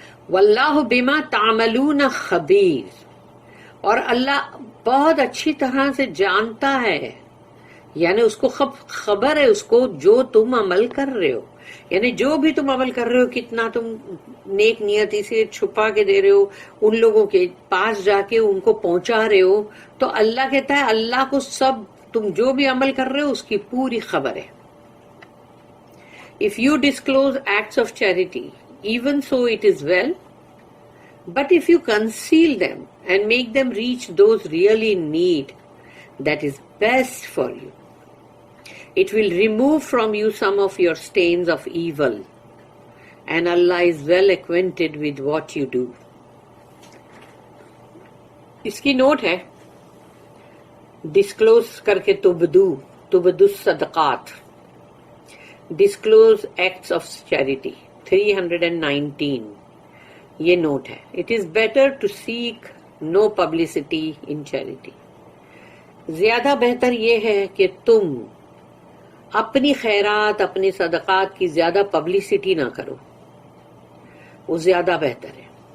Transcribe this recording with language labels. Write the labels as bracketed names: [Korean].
[Arabic] واللہ بما تعملون خبیر، [Urdu] اور اللہ بہت اچھی طرح سے جانتا ہے، یعنی اس کو خبر ہے اس کو جو تم عمل کر رہے ہو، یعنی جو بھی تم عمل کر رہے ہو، کتنا تم نیک نیتی سے چھپا کے دے رہے ہو، ان لوگوں کے پاس جا کے ان کو پہنچا رہے ہو، تو اللہ کہتا ہے اللہ کو سب تم جو بھی عمل کر رہے ہو اس کی پوری خبر ہے. [English] If you disclose acts of charity, even so it is well, but if you conceal them and make them reach those really in need, that is best for you. It will remove from you some of your stains of evil, and Allah is well acquainted with what you do. [Urdu] اس کی note ہے disclose کر کے [Arabic] تبدو الصدقات، [English] disclose acts of charity [Urdu] 319، یہ note ہے. [English] it is better to seek no publicity in charity, [Urdu] زیادہ بہتر یہ ہے کہ تم اپنی خیرات اپنی صدقات کی زیادہ پبلسٹی نہ کرو، وہ زیادہ بہتر ہے.